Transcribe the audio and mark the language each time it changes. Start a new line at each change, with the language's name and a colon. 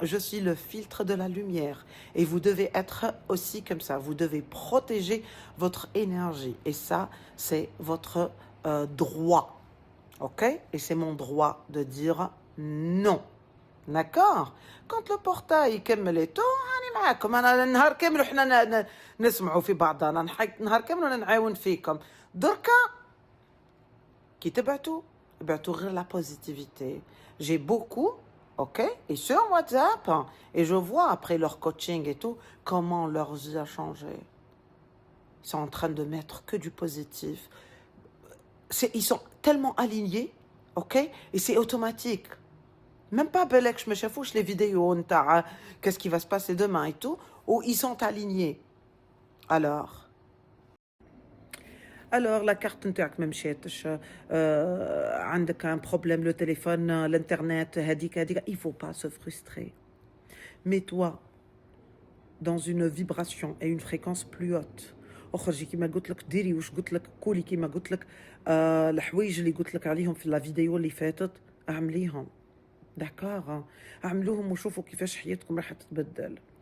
French: Je suis le filtre de la lumière. Et vous devez être aussi comme ça. Vous devez protéger votre énergie. Et ça, c'est votre droit. OK? Et c'est mon droit de dire non. D'accord? Quand le portail يكمل et tout,
Arabic: أنا معاكم. أنا النهار كامل وحنا نسمعوا في بعضنا نهار كامل وأنا نعاون فيكم. دركا كي ابعتوا غير
French: la positivité. J'ai beaucoup, ok? Et sur WhatsApp, et je vois après leur coaching et tout, comment leur vie a changé. Ils sont en train de mettre que du positif. Ils sont tellement alignés, ok? Et c'est automatique. Même pas belek, je me chafouche les vidéos, qu'est-ce qui va se passer demain et tout, où ils sont alignés. Alors la carte
Arabic: نتاعك ما مشاتش عندك
French: un problème le téléphone l'internet هذيك il faut pas se frustrer. Mets-toi dans une vibration et une fréquence plus haute.
Arabic: اخرجي كيما قلت لك ديري واش قلت لك كولي كيما قلت لك الحوايج اللي قلت لك عليهم في الفيديو اللي فاتت اعمليهم. داكور اعملوهم وشوفوا كيفاش حياتكم راح تتبدل.